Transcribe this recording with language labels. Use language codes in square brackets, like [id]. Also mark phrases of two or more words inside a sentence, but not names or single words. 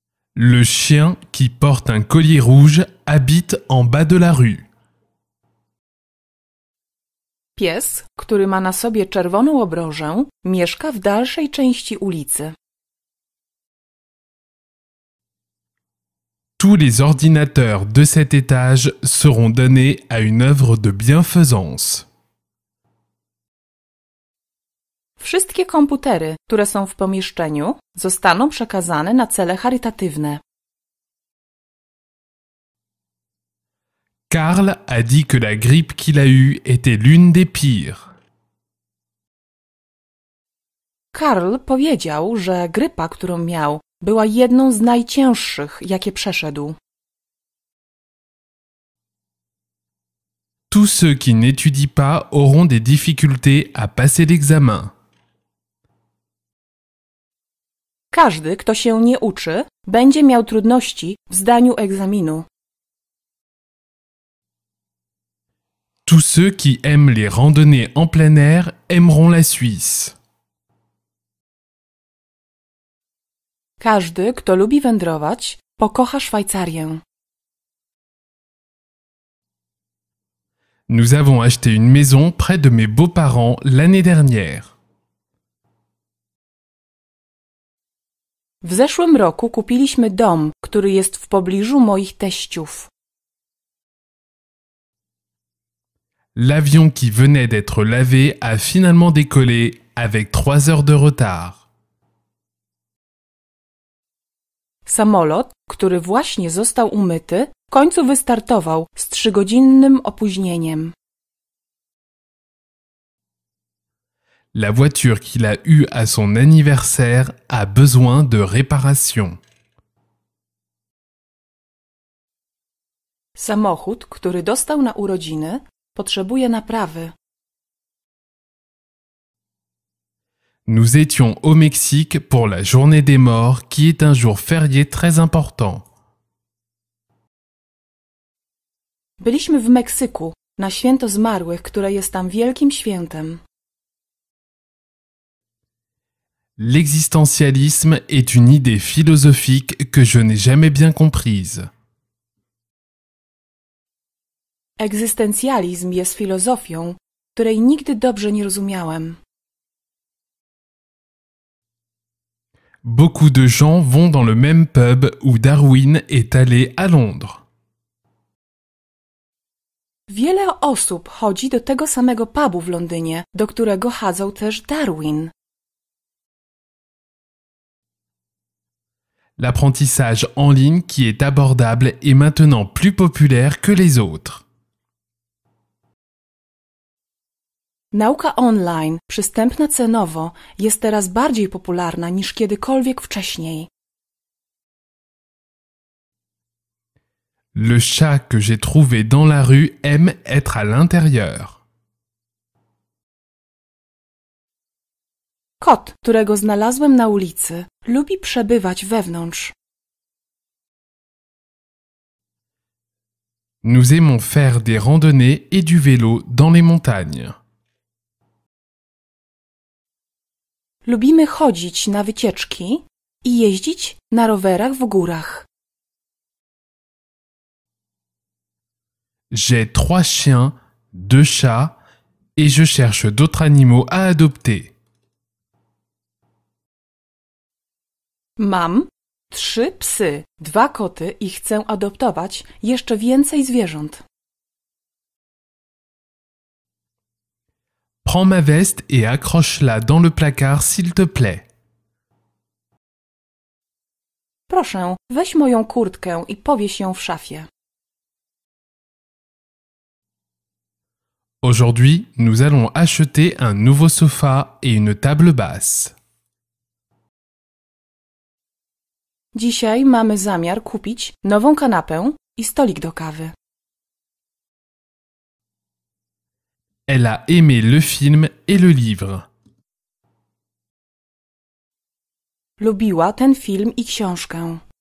[fr] Le chien qui porte un collier rouge habite en bas de la rue. [pl] Pies, który ma na sobie czerwoną obrożę, mieszka w dalszej części ulicy. [fr] Tous les ordinateurs de cet étage seront donnés à une œuvre de bienfaisance. [pl] Wszystkie komputery, które są w pomieszczeniu, zostaną przekazane na cele charytatywne. [fr] Karl a dit que la grippe qu'il a eue était l'une des pires. [pl] Karl powiedział, że grypa, którą miał, była jedną z najcięższych, jakie przeszedł. [fr] Tous ceux qui n'étudient pas auront des difficultés à passer l'examen. [pl] Każdy, kto się nie uczy, będzie miał trudności w zdaniu egzaminu. [fr] Tous ceux qui aiment les randonnées en plein air aimeront la Suisse. [pl] Każdy, kto lubi wędrować, pokocha Szwajcarię. [fr] Nous avons acheté une maison près de mes beaux-parents l'année dernière. [pl] W zeszłym roku kupiliśmy dom, który jest w pobliżu moich teściów. [fr] L'avion qui venait d'être lavé a finalement décollé avec 3 heures de retard. [pl] Samolot, który właśnie został umyty, w końcu wystartował z 3-godzinnym opóźnieniem. [fr] La voiture qu'il a eue à son anniversaire a besoin de réparation. [pl] Samochód, który dostał na urodziny, potrzebuje naprawy. [fr] Nous étions au Mexique pour la journée des morts qui est un jour férié très important. [pl] Byliśmy w Meksyku na święto zmarłych, które jest tam wielkim świętem. [fr] L'existentialisme est une idée philosophique que je n'ai jamais bien comprise. [pl] Egzystencjalizm jest filozofią, której nigdy dobrze nie rozumiałem. [fr] Beaucoup de gens vont dans le même pub où Darwin est allé à Londres. [pl] Wiele osób chodzi do tego samego pubu w Londynie, do którego chadzał też Darwin. [fr] L'apprentissage en ligne qui est abordable est maintenant plus populaire que les autres. [pl] Nauka online, przystępna cenowo, jest teraz bardziej popularna niż kiedykolwiek wcześniej. [fr] Le chat que j'ai trouvé dans la rue aime être à l'intérieur. [pl] Kot, którego znalazłem na ulicy, lubi przebywać wewnątrz. [fr] Nous aimons faire des randonnées et du vélo dans les montagnes. [pl] Lubimy chodzić na wycieczki i jeździć na rowerach w górach. [fr] J'ai 3 chiens, 2 chats et je cherche d'autres animaux à adopter. [pl] Mam 3 psy, 2 koty i chcę adoptować jeszcze więcej zwierząt. [fr] Prends ma veste et accroche-la dans le placard s'il te plaît. [pl] Proszę, weź moją kurtkę i powieś ją w szafie. [fr] Aujourd'hui, nous allons acheter un nouveau sofa et une table basse. [pl] Dzisiaj mamy zamiar kupić nową kanapę i stolik do kawy. [fr] Elle a aimé le film et le livre. [pl] Lubiła ten film i książkę.